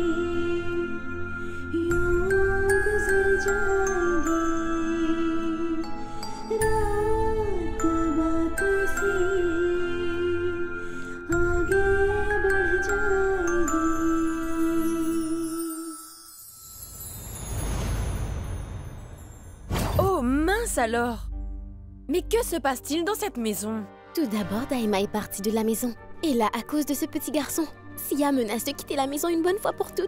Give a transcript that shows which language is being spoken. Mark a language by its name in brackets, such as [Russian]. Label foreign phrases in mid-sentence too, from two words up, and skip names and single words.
[Hindi] यूं गुजर जाएगी, रात बातों से आगे बढ़ जाएगी। [French] Oh mince alors! Mais que se passe-t-il dans cette maison? Tout d'abord, Daima est partie de la maison. Et là, à cause de ce petit garçon, Sia menace de quitter la maison une bonne fois pour toutes.